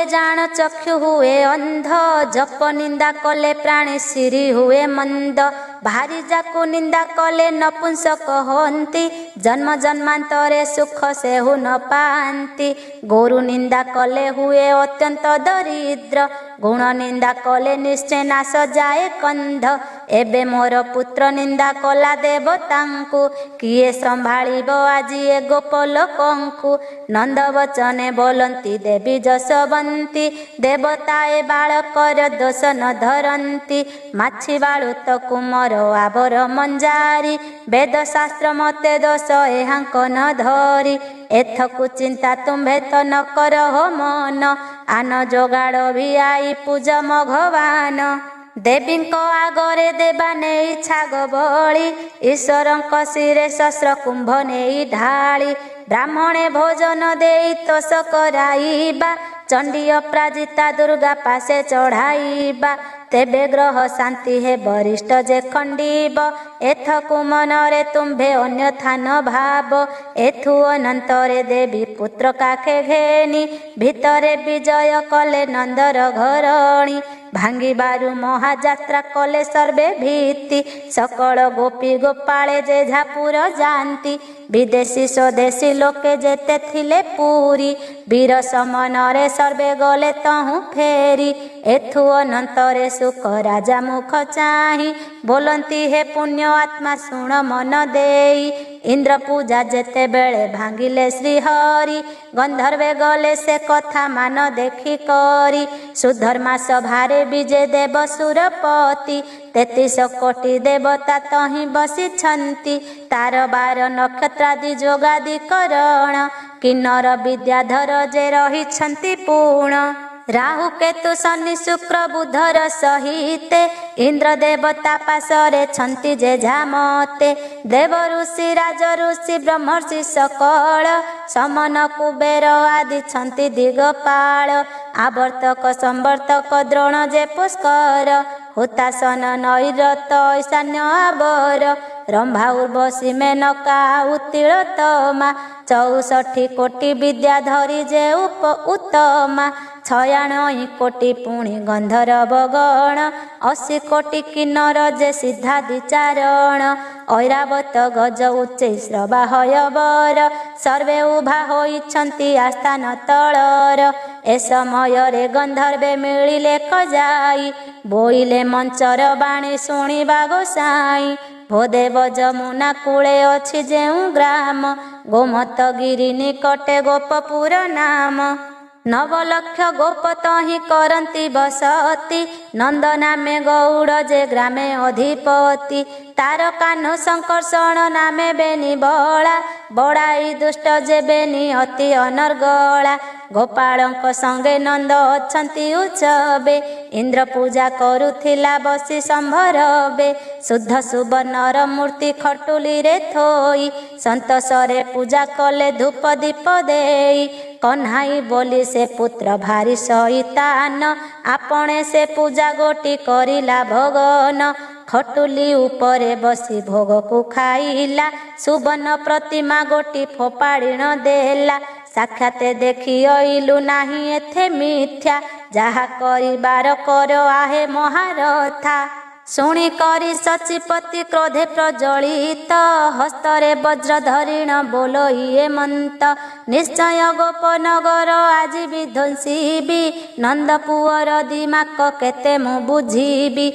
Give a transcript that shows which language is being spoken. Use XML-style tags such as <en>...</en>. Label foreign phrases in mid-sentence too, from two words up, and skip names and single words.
<or>ଜାନ ଚକ୍ଷୁ ହୁଏ ଅନ୍ଧ ଜପ ନିନ୍ଦା କଲେ ପ୍ରାଣୀ ସିରି ହୁଏ ମନ୍ଦ ଭାରି ଯାକୁ ନିନ୍ଦା କଲେ ନପୁଂସକ ହୋନ୍ତି ଜନ୍ମ ଜନ୍ମାନ୍ତରେ ସୁଖ ସେ ହୁ ନ ପାନ୍ତି ଗୁରୁ ନିନ୍ଦା କଲେ ହୁଏ ଅତ୍ୟନ୍ତ ଦରିଦ୍ର ଗୁଣ ନିନ୍ଦା କଲେ ନିଶ୍ଚୟ ନାଶ ଯାଏ କନ୍ଧ ଏବେ ମୋର ପୁତ୍ର ନିନ୍ଦା କଲା ଦେବତାଙ୍କୁ କିଏ ସମ୍ଭାଳିବ ଆଜି ଏ ଗୋପଲୋକଙ୍କୁ। ନନ୍ଦ ବଚନେ ବୋଲନ୍ତି ଦେବୀ ଯଶବନ୍ତୀ ଦେବତାଏ ବାଳକର ଦୋଷ ନ ଧରନ୍ତି। ମାଛି ବାଳୁତ କୁମର ଆବର ମଞ୍ଜାରୀ ବେଦ ଶାସ୍ତ୍ର ମତେ ଦୋଷ ଏହାଙ୍କ ନ ଧରି। ଏଥକୁ ଚିନ୍ତା ତୁମ୍ଭେ ତୋ ନ କରହୋ ମନ ଆନ ଯୋଗାଡ଼ ଭି ଆଇ ପୂଜ ଭଗବାନ। ଦେବୀଙ୍କ ଆଗରେ ଦେବା ନେଇ ଛାଗ ବଳି ଈଶ୍ୱରଙ୍କ ଶିରେ ଶସ୍ତ୍ର କୁମ୍ଭ ନେଇ ଢାଳି। ବ୍ରାହ୍ମଣେ ଭୋଜନ ଦେଇ ତୋଷ କରାଇବା ଚଣ୍ଡୀ ଅପରାଜିତା ଦୁର୍ଗା ପାସେ ଚଢ଼ାଇବା। ତେବେ ଗ୍ରହ ଶାନ୍ତି ହେ ବରିଷ୍ଠ ଯେ ଖଣ୍ଡିବ ଏଥକୁ ମନରେ ତୁମ୍ଭେ ଅନ୍ୟଥା ନ ଭାବ। ଏଥୁ ଅନନ୍ତରେ ଦେବୀ ପୁତ୍ର କାଖେ ଘେନି ଭିତରେ ବିଜୟ କଲେ ନନ୍ଦର ଘରଣୀ। ଭାଙ୍ଗିବାରୁ ମହାଯାତ୍ରା କଲେ ସର୍ବେ ଭୀତି ସକଳ ଗୋପୀ ଗୋପାଳେ ଯେ ଝାପୁର ଜାନତୀ। ବିଦେଶୀ ସ୍ୱଦେଶୀ ଲୋକେ ଯେତେ ଥିଲେ ପୂରି ବୀର ସମନରେ ସର୍ବେ ଗଲେ ତହୁଁ ଫେରି। ଏଥୁ ଅନନ୍ତରେ ସୁଖ ରାଜା ମୁଖ ଚାହିଁ ବୋଲନ୍ତି ହେ ପୁଣ୍ୟ ଆତ୍ମା ଶୁଣ ମନ ଦେଇ। ଇନ୍ଦ୍ର ପୂଜା ଯେତେ ବେଳେ ଭାଙ୍ଗିଲେ ଶ୍ରୀହରି ଗନ୍ଧର୍ବେ ଗଲେ ସେ କଥା ମାନ ଦେଖି କରି। ସୁଧର୍ମା ସଭାରେ ବିଜୟ ଦେବ ସୁରପତି 33 କୋଟି ଦେବତା ତହିଁ ବସି ଛନ୍ତି। ତାର ବାର ନକ୍ଷତ୍ରାଦି ଯୋଗାଦି କରଣ କିନ୍ନର ବିଦ୍ୟାଧର ଯେ ରହି ଛନ୍ତି ପୂର୍ଣ୍ଣ। ରାହୁ କେତୁ ଶନି ଶୁକ୍ର ବୁଧର ସହିତେ ଇନ୍ଦ୍ର ଦେବତା ପାସରେ ଛନ୍ତି ଯେ ଝାମତେ। ଦେବ ଋଷି ରାଜ ଋଷି ବ୍ରହ୍ମର୍ଷି ସକଳ ସମନ କୁବେର ଆଦି ଛନ୍ତି ଦିଗପାଳ। ଆବର୍ତ୍ତକ ସମ୍ବର୍ତ୍ତକ ଦ୍ରୋଣ ଯେ ପୁଷ୍କର ହୁତାସନ ନୈରତ ଈଶାନ୍ୟ ଆବର। ରମ୍ଭା ଉର୍ବଶୀ ମେନକା ଉତ୍ତିଲୋତ୍ତମା 64 କୋଟି ବିଦ୍ୟାଧରୀ ଯେ ଉତ୍ତମା। 96 କୋଟି ପୁଣି ଗନ୍ଧର୍ବ ଗଣ 80 କୋଟି କିନ୍ନର ଯେ ସିଦ୍ଧାଦିଚାରଣ। ଐରାବତ ଗଜ ଉଚ୍ଚେ ଶ୍ରବାହୟ ସର୍ବେ ଉଭା ହୋଇଛନ୍ତି ଆସ୍ଥାନ ତଳର। ଏ ସମୟ ରେ ଗନ୍ଧର୍ବେ ମିଳିଲେ କଜାଇ ବୋଇଲେ ମଞ୍ଚର ବାଣୀ ଶୁଣିବା ଗୋସାଇଁ। ଭୋଦେବ ଯମୁନା କୂଳେ ଅଛି ଯେଉ ଗ୍ରାମ ଗୋମତଗିରି ନିକଟେ ଗୋପପୁର ନାମ। 9 ଲକ୍ଷ ଗୋପ ତହିଁ କରନ୍ତି ବସତି ନନ୍ଦ ନାମେ ଗଉଡ଼ ଯେ ଗ୍ରାମେ ଅଧିପତି। ତାର କାହ୍ନ ସଙ୍କର୍ଷଣ ନାମେ ବେନି ବଡ଼ା ବଡ଼ାଇ ଦୁଷ୍ଟ ଯେ ବେନି ଅତି ଅନର୍ଗଳା। ଗୋପାଳଙ୍କ ସଙ୍ଗେ ନନ୍ଦ ଅଛନ୍ତି ଉଚବେ ଇନ୍ଦ୍ର ପୂଜା କରୁଥିଲା ବସି ସମ୍ଭରବେ। ଶୁଦ୍ଧ ସୁବର୍ଣ୍ଣର ମୂର୍ତ୍ତି ଖଟୁଲି ରେ ଥୋଇ ସନ୍ତୋଷରେ ପୂଜା କଲେ ଧୂପ ଦୀପ ଦେଇ। କହ୍ନାଇ ବୋଲି ସେ ପୁତ୍ର ଭାରି ଶଇତାନ ଆପଣେ ସେ ପୂଜା ଗୋଟି କରିଲା ଭଗନ। ଖଟୁଲି ଉପରେ ବସି ଭୋଗ କୋ ଖାଇଲା ସୁବର୍ଣ୍ଣ ପ୍ରତିମା ଗୋଟି ଫୋପାଡ଼ି ନ ଦେଲା। ସାକ୍ଷାତେ ଦେଖି ଅଇଲୁ ନାହିଁ ଏଥେ ମିଥ୍ୟା ଯାହା କରିବାର କର ଆହେ ମହାରଥା। ଶୁଣି କରି ଶଚିପତି କ୍ରୋଧେ ପ୍ରଜ୍ୱଳିତ ହସ୍ତରେ ବଜ୍ର ଧରିଣ ବୋଲୋ ଏ ମନ୍ତ। ନିଶ୍ଚୟ ଗୋପନଗର ଆଜି ବିଧ୍ୱଂସିବି ନନ୍ଦ ପୁଅର ଦିମାକ କେତେ ମୁ ବୁଝିବି।</or>